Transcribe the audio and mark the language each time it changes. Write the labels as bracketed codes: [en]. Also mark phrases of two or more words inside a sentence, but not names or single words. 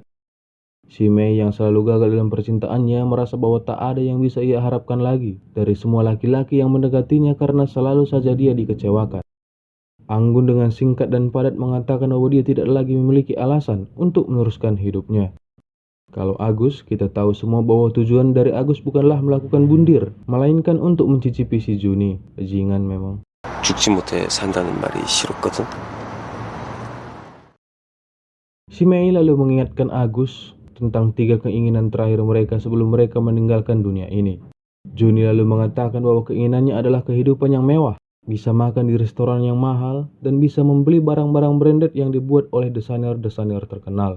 [id] Si Mei yang selalu gagal dalam percintaannya merasa bahwa tak ada yang bisa ia harapkan lagi dari semua laki-laki yang mendekatinya karena selalu saja dia dikecewakan. Anggun dengan singkat dan padat mengatakan bahwa dia tidak lagi memiliki alasan untuk meneruskan hidupnya. Kalau Agus, kita tahu semua bahwa tujuan dari Agus bukanlah melakukan bundir, melainkan untuk mencicipi si Juni. Bajingan memang. [ko] 죽지 못해 산다는 말이 싫었거든. [id] Si Mei lalu mengingatkan Agus tentang 3 keinginan terakhir mereka sebelum mereka meninggalkan dunia ini. Juni lalu mengatakan bahwa keinginannya adalah kehidupan yang mewah, bisa makan di restoran yang mahal, dan bisa membeli barang-barang branded yang dibuat oleh desainer-desainer terkenal.